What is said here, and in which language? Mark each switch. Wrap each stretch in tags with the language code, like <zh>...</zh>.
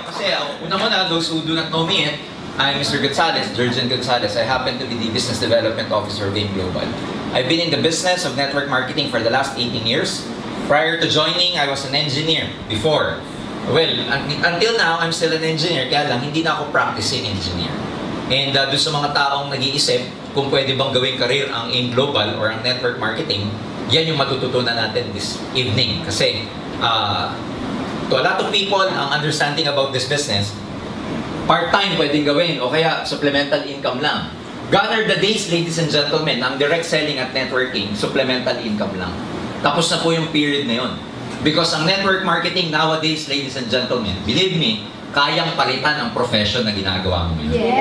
<tl>Kasi, una-una,</tl> <en>those who do not know me, I'm Mr. Gonzalez, Jurgen Gonzalez. I happen to be the Business Development Officer of AIM Global. I've been in the business of network marketing for the last 18 years. Prior to joining, I was an engineer before. Well, until now, I'm still an engineer,</en> <tl>kaya lang, hindi na ako</tl> <en>practicing engineer.</en> <tl>And doon sa mga taong nag-iisip kung pwede bang gawing career ang AIM Global or ang network marketing, yan yung matututunan natin</tl> <en>this evening.</en> <tl>Kasi</tl> <en>to a lot of people,</en> <tl>ang understanding about this business, part-time pwedeng gawin o kaya supplemental income lang.</tl> <en>Gone are the days, ladies and gentlemen, ang direct selling at networking, supplemental income lang.</en> <tl>Tapos na po yung period na yun. Because ang network marketing nowadays,</tl> <en>ladies and gentlemen, believe me,</en> <tl>kayang palitan ang profession na ginagawa mo ngayon.</tl>